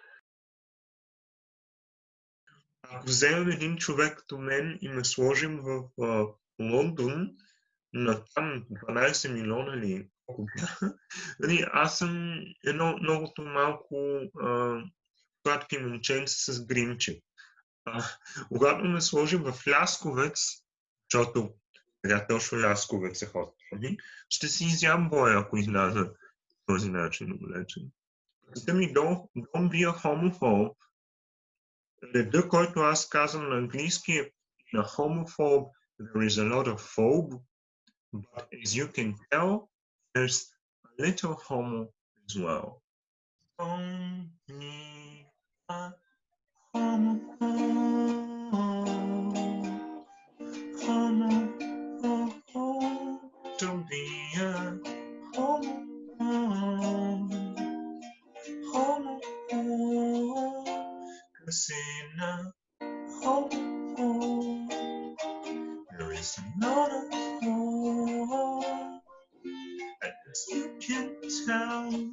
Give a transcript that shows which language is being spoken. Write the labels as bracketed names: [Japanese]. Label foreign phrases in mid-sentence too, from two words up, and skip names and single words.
[Bulgarian] Ако вземем един човек като мен и ме сложим в Лондон, на там 12 милиона ли колко бяха, аз съм едно многото малко сладки момченце с гримче. Когато ме сложим в Лясковец, защото сега точно Лясковец е ходи, ще си изям боя, ако изляза по този начин облечен. Да ми [English] don't be a homophobe. [Bulgarian] Реда, който аз казвам на английски е на [English] homophobe there is a lot of phobe, but as you can tell, there's a little homo as well. Don't be a Don't be a homo, 'cause in a homo there is not a hole, as you can tell.